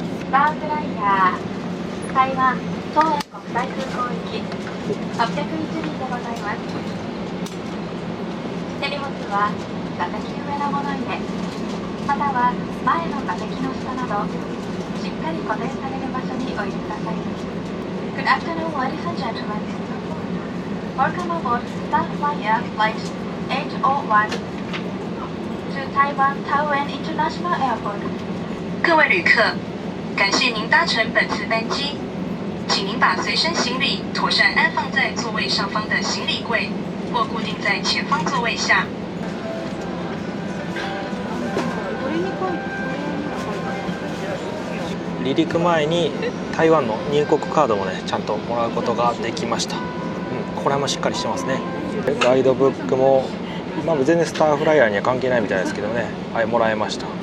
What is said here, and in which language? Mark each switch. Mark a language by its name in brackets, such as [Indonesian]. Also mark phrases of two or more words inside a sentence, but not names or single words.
[Japanese] スターフライヤー台湾桃園国際空港行き801便でございます。手荷物は座席上の物入れ、または前の座席の下などしっかり固定される場所にお入れください。 [English] Good afternoon, ladies and gentlemen. Welcome aboard Star Flyer Flight 801 to Taiwan Taoyuan International Airport. [Chinese] 各位旅客，感谢您搭乘本次班机，请您把随身行李妥善安放在座位上方的行李柜，或固定在前方座位下。 [Japanese] 離陸前に台湾の入国カードもねちゃんともらうことができました。これもしっかりしてますね。ガイドブックも、全然スターフライヤーには関係ないみたいですけどね、はい、もらえました。